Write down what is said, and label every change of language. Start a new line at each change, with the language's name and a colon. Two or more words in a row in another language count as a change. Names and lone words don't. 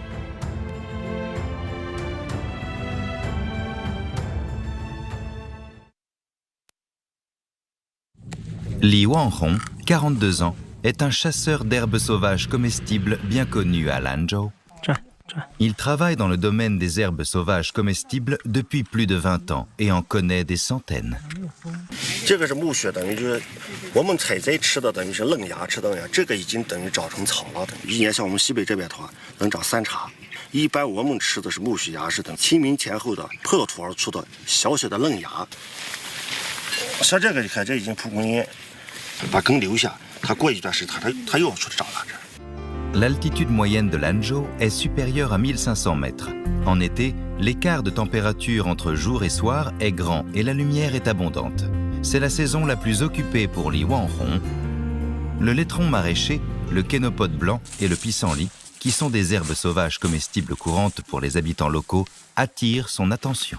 French: Li Wanhong, 42 ans, est un chasseur d'herbes sauvages comestibles bien connu à Lanzhou. Il travaille dans le domaine des herbes sauvages comestibles depuis plus de 20 ans et en connaît des centaines.
Chinese: 这个是木屑，等于就是我们采摘吃的，等于是嫩芽吃的呀。这个已经等于长成草了，等于一年像我们西北这边的话，能长3茬。一般我们吃的是木屑芽，是等清明前后的破土而出的小小的嫩芽。像这个你看，这已经蒲公英，把根留下，它过一段时间它又要出来长了。
French: L'altitude moyenne de Lanzhou est supérieure à 1500 mètres. En été, l'écart de température entre jour et soir est grand et la lumière est abondante. C'est la saison la plus occupée pour Li Wanhong. Le laitron maraîcher, le kénopode blanc et le pissenlit, qui sont des herbes sauvages comestibles courantes pour les habitants locaux, attirent son attention.